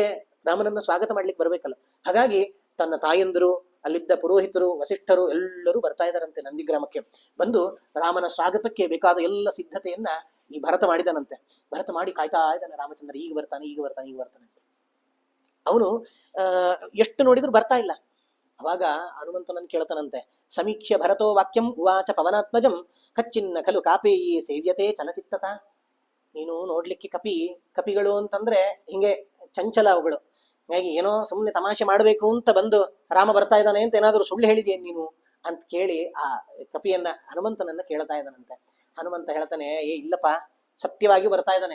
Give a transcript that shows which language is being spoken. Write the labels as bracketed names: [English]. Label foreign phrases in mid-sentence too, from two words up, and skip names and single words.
[Kannada] ರಾಮನನ್ನ ಸ್ವಾಗತ ಮಾಡ್ಲಿಕ್ಕೆ ಬರ್ಬೇಕಲ್ಲ. ಹಾಗಾಗಿ ತನ್ನ ತಾಯಂದಿರು, ಅಲ್ಲಿದ್ದ ಪುರೋಹಿತರು, ವಸಿಷ್ಠರು ಎಲ್ಲರೂ ಬರ್ತಾ ಇದ್ದಾರಂತೆ ನಂದಿಗ್ರಾಮಕ್ಕೆ. ಬಂದು ರಾಮನ ಸ್ವಾಗತಕ್ಕೆ ಬೇಕಾದ ಎಲ್ಲ ಸಿದ್ಧತೆಯನ್ನ ಈ ಭರತ ಮಾಡಿದಾನಂತೆ. ಭರತ ಮಾಡಿ ಕಾಯ್ತಾ ಇದ್ದಾನೆ, ರಾಮಚಂದ್ರ ಈಗ ಬರ್ತಾನೆ ಈಗ ಬರ್ತಾನೆ ಈಗ ಬರ್ತಾನೆ ಅಂತ. ಅವನು ಎಷ್ಟು ನೋಡಿದ್ರು ಬರ್ತಾ ಇಲ್ಲ. ಅವಾಗ ಹನುಮಂತನನ್ನು ಕೇಳ್ತಾನಂತೆ, [Sanskrit] ಸಮೀಕ್ಷ್ಯ ಭರತೋ ವಾಕ್ಯಂ ಉವಾಚ ಪವನಾತ್ಮಜಂ ಕಚ್ಚಿನ್ನ ಖಲು ಕಾಪೇಯಿ ಸೇವ್ಯತೆ ಚಲಚಿತ್ತತ. [Kannada] ನೀನು ನೋಡ್ಲಿಕ್ಕೆ ಕಪಿಗಳು ಅಂತಂದ್ರೆ ಹಿಂಗೆ ಚಂಚಲ ಅವುಗಳು. ಹಾಗಾಗಿ ಏನೋ ಸುಮ್ಮನೆ ತಮಾಷೆ ಮಾಡ್ಬೇಕು ಅಂತ ಬಂದು ರಾಮ ಬರ್ತಾ ಇದ್ದಾನೆ ಅಂತ ಏನಾದ್ರು ಸುಳ್ಳು ಹೇಳಿದೇನ್ ನೀನು ಅಂತ ಕೇಳಿ ಆ ಕಪಿಯನ್ನ ಹನುಮಂತನನ್ನ ಕೇಳ್ತಾ ಇದ್ದಾನಂತೆ. ಹನುಮಂತ ಹೇಳ್ತಾನೆ, ಇಲ್ಲಪ್ಪ, ಸತ್ಯವಾಗಿ ಬರ್ತಾ ಇದ್ದಾನೆ.